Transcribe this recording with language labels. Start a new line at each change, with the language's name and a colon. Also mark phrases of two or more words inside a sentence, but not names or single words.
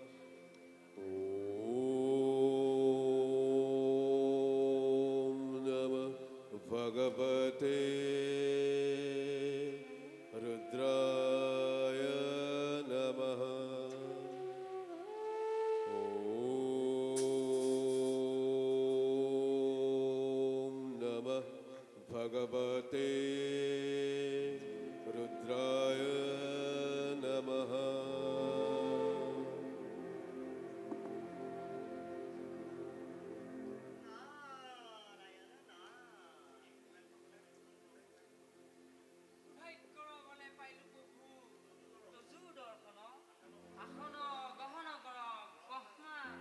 Sanskrit: ॐ नमः भगवते रुद्राय नमः भगवते रुद्राय नमः
Assamese: ভাগ্যৰ বলে পাইলো প্ৰভু তজু দৰ্শন আসন গহন কৰ গহনা